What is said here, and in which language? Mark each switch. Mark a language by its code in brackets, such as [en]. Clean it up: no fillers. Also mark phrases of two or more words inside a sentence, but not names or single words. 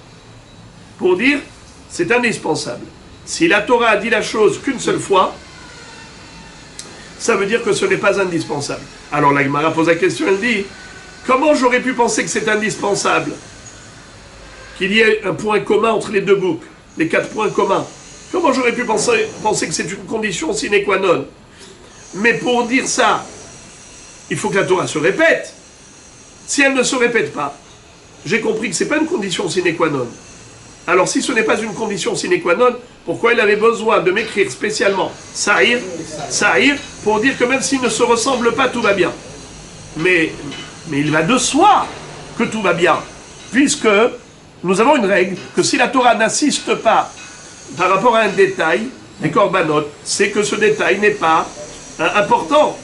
[fr] Pour dire, c'est indispensable. Si la Torah a dit la chose qu'une seule fois, ça veut dire que ce n'est pas indispensable. Alors la Gemara pose la question, elle dit, comment j'aurais pu penser que c'est indispensable qu'il y ait un point commun entre les deux boucs, les 4 points communs? Comment j'aurais pu penser que c'est une condition [la] sine qua non? [fr] Mais pour dire ça, il faut que la Torah se répète. Si elle ne se répète pas, j'ai compris que ce n'est pas une condition [la] sine qua non. [fr] Alors si ce n'est pas une condition [la] sine qua non, [fr] pourquoi il avait besoin de m'écrire spécialement Sa'ir, pour dire que même s'ils ne se ressemblent pas, tout va bien. Mais il va de soi que tout va bien, puisque nous avons une règle, que si la Torah n'insiste pas par rapport à un détail, des corbanotes, c'est que ce détail n'est pas important.